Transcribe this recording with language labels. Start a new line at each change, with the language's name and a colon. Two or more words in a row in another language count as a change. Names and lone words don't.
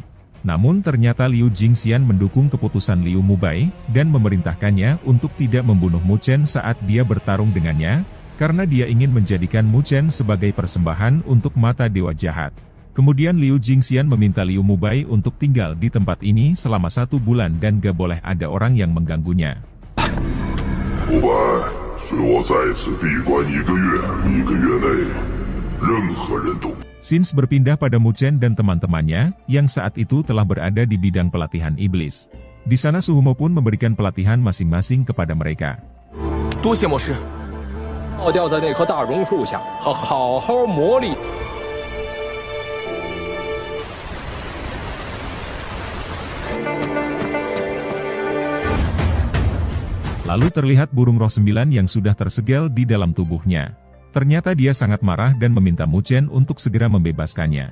Indonesian: Namun ternyata Liu Jingxian mendukung keputusan Liu Mubai, dan memerintahkannya untuk tidak membunuh Mu Chen saat dia bertarung dengannya, karena dia ingin menjadikan Mu Chen sebagai persembahan untuk mata dewa jahat. Kemudian Liu Jingxian meminta Liu Mubai untuk tinggal di tempat ini selama 1 bulan dan gak boleh ada orang yang mengganggunya. Mubai,
Chinese: 随我在此闭关1个月，1个月内，任何人都。
Indonesian: Since berpindah pada Mu Chen dan teman-temannya, yang saat itu telah berada di bidang pelatihan iblis. Di sana Suhumo pun memberikan pelatihan masing-masing kepada mereka.
Chinese: 多谢魔师。倒吊在那棵大榕树下，好好磨砺。
Indonesian: Lalu terlihat burung roh 9 yang sudah tersegel di dalam tubuhnya. Ternyata dia sangat marah dan meminta Mu Chen untuk segera membebaskannya.